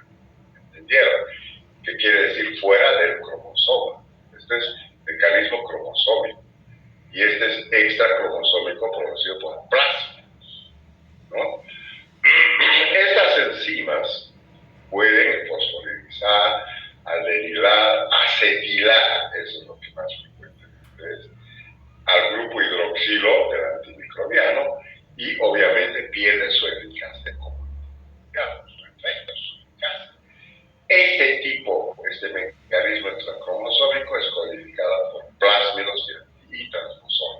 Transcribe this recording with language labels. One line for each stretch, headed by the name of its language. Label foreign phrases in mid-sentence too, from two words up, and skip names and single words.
Spanish: ¿Entendieron? ¿Qué quiere decir fuera del cromosoma? Este es mecanismo cromosómico. Y este es extracromosómico producido por plásmidos, ¿no? Estas enzimas pueden fosforilar, aldenilar, acetilar, eso es lo que más frecuentemente es, al grupo hidroxilo del antimicrobiano y obviamente pierde su eficacia como antimicrobiano, su efecto, su eficacia. Este mecanismo extracromosómico es codificado por plásmidos y transposomas.